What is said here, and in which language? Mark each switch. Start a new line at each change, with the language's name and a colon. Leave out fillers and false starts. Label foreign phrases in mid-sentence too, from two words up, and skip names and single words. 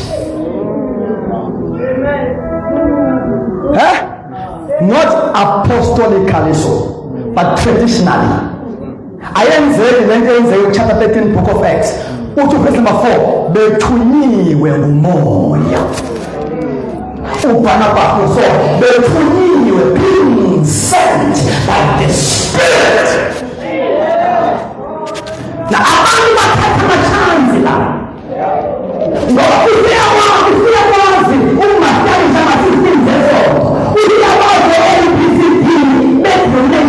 English: Not apostolically so, but traditionally. I am in chapter 13 book of Acts. Verse number 4.
Zulu: Bethunyiwe umoya. Bethunyiwe,
English: being sent by the Spirit.
Zulu: Na abantu bathatha amachansi la ngoba uyawazi uma sali sama-system zesonto uyawazi LPCT Metro